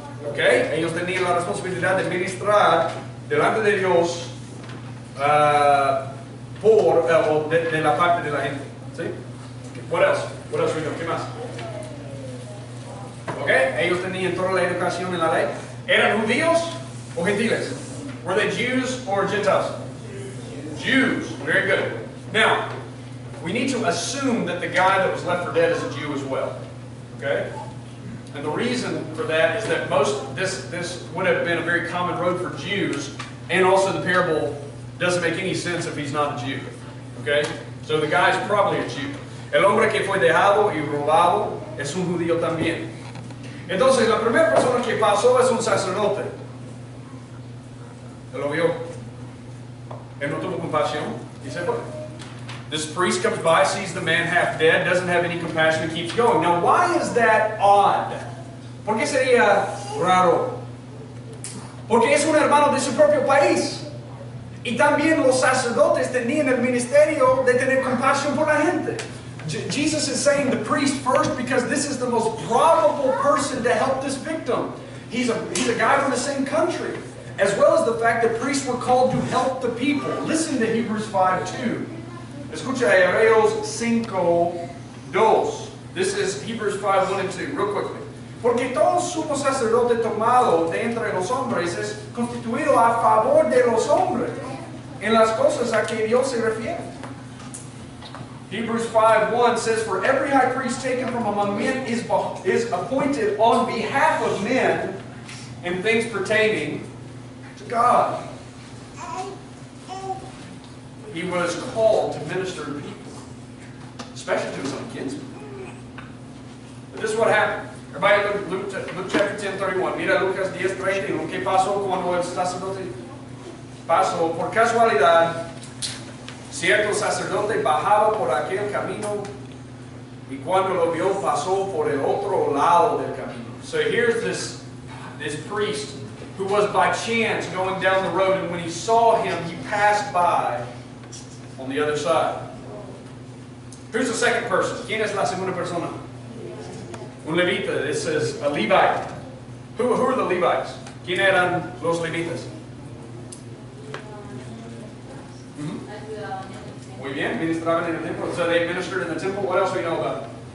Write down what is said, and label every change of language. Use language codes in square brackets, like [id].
[es] Okay, ellos tenían la responsabilidad de ministrar delante de Dios de la parte de la gente. [en] ¿Sí? What else? What else we know? [es] ¿Qué más? Okay, ellos tenían toda la educación en la ley. ¿Eran judíos o gentiles? [en] Were they Jews or Gentiles? Jews. Very good. Now, we need to assume that the guy that was left for dead is a Jew as well. Okay? And the reason for that is that this would have been a very common road for Jews, and also the parable doesn't make any sense if he's not a Jew. Okay? So the guy's probably a Jew. [es] El hombre que fue dejado y robado es un judío también. Entonces, la primera persona que pasó es un sacerdote. Él lo vio. Él no tuvo compasión y se fue. [en] This priest comes by, sees the man half dead, doesn't have any compassion, and keeps going. Now, why is that odd? [es] ¿Por qué sería raro? Porque es un hermano de su propio país. Y también los sacerdotes tenían el ministerio de tener compasión por la gente. [en] Jesus is saying the priest first because this is the most probable person to help this victim. He's a guy from the same country. As well as the fact that priests were called to help the people. Listen to Hebrews 5:2. [es] Escucha Hebreos 5:2. [en] This is Hebrews 5:1 and 2, real quickly. [es] Porque todo sumo sacerdote tomado de entre los hombres es constituido a favor de los hombres en las cosas a que Dios se refiere. [en] Hebrews 5:1 says, for every high priest taken from among men is appointed on behalf of men in things pertaining to God. He was called to minister to people, especially to his own kinsmen. But this is what happened. Everybody look chapter 10:31. [es] Mira Lucas 10:31. ¿Qué pasó cuando el sacerdote pasó? Por casualidad, cierto sacerdote bajaba por aquel camino y cuando lo vio pasó por el otro lado del camino. [en] So here's this priest who was by chance going down the road, and when he saw him, he passed by on the other side. Who's the second person? [es] ¿Quién es la segunda persona? Un levita. [en] This is a Levite. Who are the Levites? [es] ¿Quién eran los levitas? Muy bien, ministraban en el templo. [en] So they ministered in the temple. What else do we know about it?